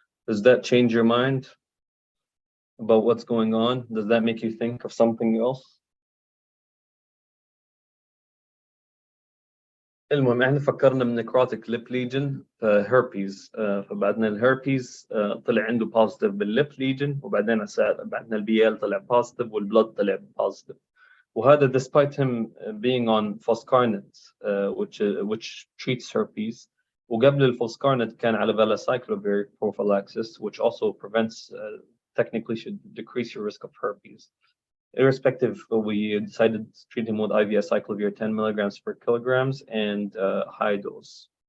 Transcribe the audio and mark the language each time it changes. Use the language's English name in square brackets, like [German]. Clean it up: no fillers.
[English] Does that change your mind about what's going on? Does that make you think of something else? [Arabic] المهم احنا فكرنا من [English] necrotic lip lesion herpes. [Arabic] فبعدنا الهربيز طلع عنده positive بالlip lesion وبعدين بعدنا البي ال طلع positive والبلد طلع positive. وهذا [English] despite him being on foscarnet which treats herpes. [Arabic] وقبل الفoscarnet كان على [English] valacyclovir prophylaxis which also prevents technically should decrease your risk of herpes. Irrespective, we decided to treat him with IV acyclovir 10 milligrams per kilograms and high dose.